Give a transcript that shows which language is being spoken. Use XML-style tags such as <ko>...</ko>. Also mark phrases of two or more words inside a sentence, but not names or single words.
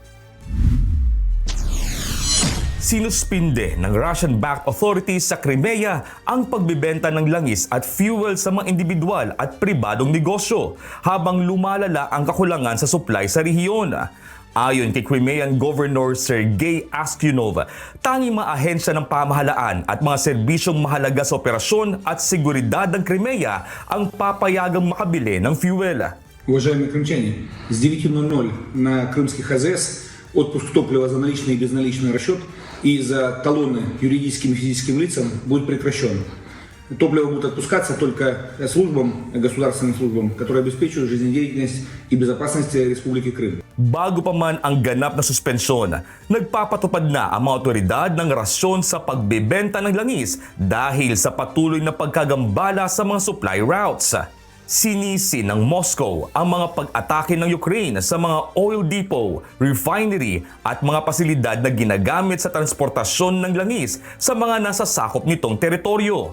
<tl>Sinuspinde ng</tl> <en>Russian-backed authorities</en> <tl>sa Crimea ang pagbibenta ng langis at fuel sa mga individual at pribadong negosyo habang lumalala ang kakulangan sa supply sa rehiyon. Ayon kay Crimean Governor Sergei Aksyonov, tanging mga ahensya ng pamahalaan at mga serbisyong mahalaga sa operasyon at seguridad ng Crimea ang papayagang makabili ng fuel.</tl> <ru>Уважаемые крымчане, с 9:00 на крымских АЗС отпуск топлива за наличный и безналичный расчет и за талоны юридическим и физическим лицам будет прекращен. Топливо будет отпускаться только службам, государственным службам, которые обеспечивают жизнедеятельность и безопасность Республики Крым.</ru> <tl>Bago pa man ang ganap na suspensyon, nagpapatupad na ang mga otoridad ng rasyon sa pagbebenta ng langis dahil sa patuloy na pagkagambala sa mga</tl> <en>supply routes.</en> <tl>Sinisi ng Moscow ang mga pag-atake ng Ukraine sa mga</tl> <en>oil depot,</en> <tl>refinery at mga pasilidad na ginagamit sa transportasyon ng langis sa mga nasasakop nitong teritoryo.</tl>